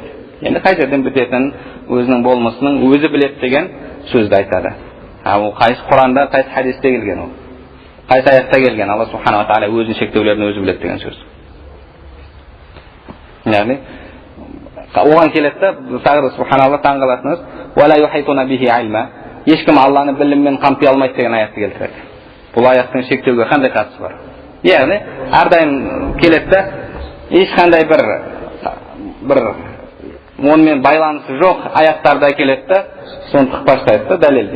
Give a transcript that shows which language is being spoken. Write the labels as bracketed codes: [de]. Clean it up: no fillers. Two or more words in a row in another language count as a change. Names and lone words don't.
[kk] Енді қай жерден бітетін, өзінің болмысының өзі біледі деген сөзді айтады. Ол қайсы Құранда, қайсы хадисте келген ол. Қайсы аятта келген, Алла [ar] سبحانه وتعالى [kk] өзінің шектеулерін өзі біледі деген сөз. Яғни оған келеді, тағы субханалла таңғалатыңыз, [ar] ولا يحيطون به علما, [kk] ешкім Алланы біліммен қамти алмайды деген аятты келтіреді. Бұл аяттың шектеуге қандай қатысы бар? Яғни әрдайым келеді, ешқандай бір онымен байланысы жоқ аяттарда келеді, соны тықпаштайды дәлелге.